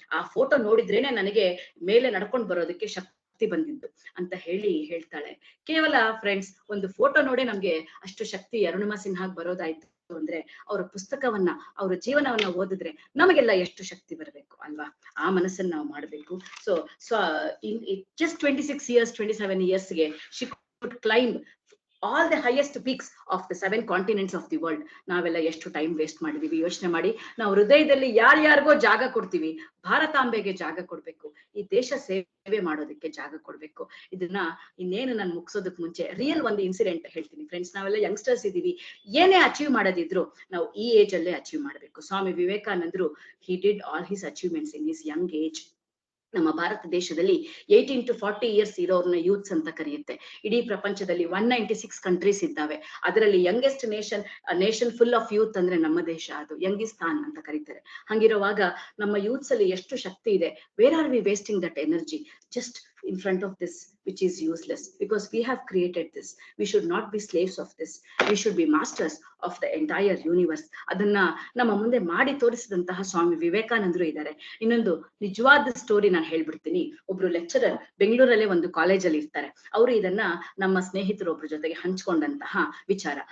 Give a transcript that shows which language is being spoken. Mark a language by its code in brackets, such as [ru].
[kn] ಆ ಫೋಟೋ ನೋಡಿದ್ರೇನೆ ನನಗೆ ಮೇಲೆ ನಡ್ಕೊಂಡು ಬರೋದಕ್ಕೆ ಶಕ್ತಿ ಬಂದಿದ್ದು ಅಂತ ಹೇಳ್ತಾಳೆ. ಕೇವಲ ಫ್ರೆಂಡ್ಸ್, ಒಂದು ಫೋಟೋ ನೋಡೇ ನಮ್ಗೆ ಅಷ್ಟು ಶಕ್ತಿ ಅರುಣಿಮಾ ಸಿನ್ಹಾಗ್ ಬರೋದಾಯ್ತು ಅಂದ್ರೆ ಅವರ ಪುಸ್ತಕವನ್ನ, ಅವರ ಜೀವನವನ್ನ ಓದಿದ್ರೆ ನಮಗೆಲ್ಲ ಎಷ್ಟು ಶಕ್ತಿ ಬರಬೇಕು ಅಲ್ವಾ? ಆ ಮನಸ್ಸನ್ನ ನಾವು ಮಾಡಬೇಕು. [en] So in just 26 years 27 yearsಗೆ she could climb all the highest peaks of the 7 continents of the world. [kn] ನಾವೆಲ್ಲ ಎಷ್ಟು ಟೈಮ್ ವೇಸ್ಟ್ ಮಾಡಿದೀವಿ ಯೋಚನೆ ಮಾಡಿ. ನಾವು ಹೃದಯದಲ್ಲಿ ಯಾರ್ಯಾರಿಗೋ ಜಾಗ ಕೊಡ್ತೀವಿ. ಭಾರತಾಂಬೆಗೆ ಜಾಗ ಕೊಡ್ಬೇಕು, ಈ ದೇಶ ಸೇವೆ ಮಾಡೋದಕ್ಕೆ ಜಾಗ ಕೊಡ್ಬೇಕು. ಇದನ್ನ ಇನ್ನೇನು ನಾನು ಮುಗಿಸೋದಕ್ಕೆ ಮುಂಚೆ ರಿಯಲ್ ಒಂದು ಇನ್ಸಿಡೆಂಟ್ ಹೇಳ್ತೀನಿ ಫ್ರೆಂಡ್ಸ್. ನಾವೆಲ್ಲ ಯಂಗ್ಸ್ಟರ್ಸ್ ಇದೀವಿ, ಏನೇ ಅಚೀವ್ ಮಾಡೋದಿದ್ರು ನಾವು ಈ ಏಜ್ ಅಲ್ಲೇ ಅಚೀವ್ ಮಾಡಬೇಕು. [en] ಸ್ವಾಮಿ ವಿವೇಕಾನಂದರು he did all his achievements in his young age. [kn] ನಮ್ಮ ಭಾರತ ದೇಶದಲ್ಲಿ [en] 18 to 40 years [kn] ಇರೋರ್ನ ಯೂತ್ಸ್ ಅಂತ ಕರೆಯುತ್ತೆ. ಇಡೀ ಪ್ರಪಂಚದಲ್ಲಿ 196 ಕಂಟ್ರೀಸ್ ಇದ್ದಾವೆ. ಅದರಲ್ಲಿ [en] youngest nation full of youth [kn] ಅಂದ್ರೆ ನಮ್ಮ ದೇಶ, ಅದು ಯಂಗಿಸ್ತಾನ್ ಅಂತ ಕರೀತಾರೆ. ಹಂಗಿರುವಾಗ ನಮ್ಮ ಯೂತ್ಸ್ ಅಲ್ಲಿ ಎಷ್ಟು ಶಕ್ತಿ ಇದೆ. [en] Where are we wasting that energy just in front of this which is useless? Because we have created this, we should not be slaves of this, we should be masters of the entire universe. [kn] ಅದನ್ನ ನಮ್ಮ ಮುಂದೆ ಮಾಡಿ ತೋರಿಸಿದಂತಹ ಸ್ವಾಮಿ ವಿವೇಕಾನಂದರು ಇದ್ದಾರೆ. ಇನ್ನೊಂದು ನಿಜವಾದ story ನಾನು ಹೇಳ್ಬಿಡ್ತೀನಿ. ಒಬ್ರು ಲೆಕ್ಚರರ್ ಬೆಂಗಳೂರಲ್ಲೇ ಒಂದು ಕಾಲೇಜಲ್ಲಿ ಇರ್ತಾರೆ. ಅವರು ಇದನ್ನ ನಮ್ಮ ಸ್ನೇಹಿತರು ಒಬ್ರ ಜೊತೆಗೆ ಹಂಚ್ಕೊಂಡಂತಹ ವಿಚಾರ.